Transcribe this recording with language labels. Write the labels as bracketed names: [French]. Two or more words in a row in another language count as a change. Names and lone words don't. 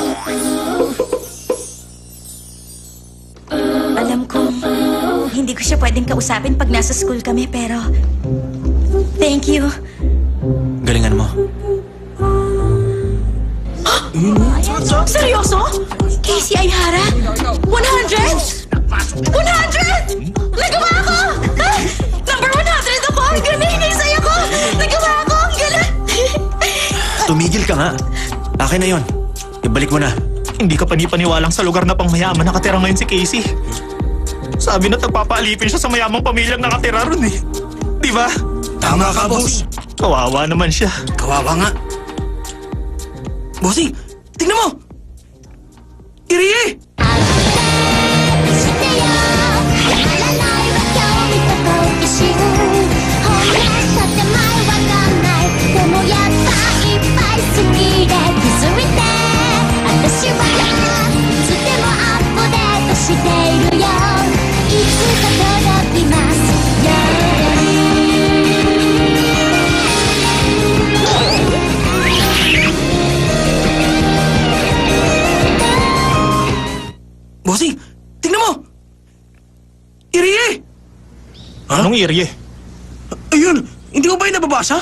[Filipino] Alam ko, hindi ko siya pwedeng kausapin pag nasa school kami, pero... [English] Thank you. [Filipino] Galingan mo. Seryoso? Casey Ayhara? 100? 100! Nagawa ko! Ah, number 100 ako! Ang galing! Naisay ako! Nagawa ko! Ang galing! Tumigil ka nga. Akin na yon. Ibalik mo na. Hindi ka panipaniwalang sa lugar na pangmayaman nakatira ngayon si Casey. Sabi na nagpapaalipin siya sa mayamang pamilyang nakatira ron eh. Di ba? Tama ka, boss. Kawawa naman siya. Kawawa nga. Bossing, tingnan mo! Irie! [Japanese] してよやらないは興味と好奇心本音建前わかんないでもやっぱいっぱい好きで気づいて私はいつでもアップデートしているよいつか届きますように [Filipino] Bossing, tingnan mo! Irie! Anong Irie? Ayun, hindi mo ba yung nababasa?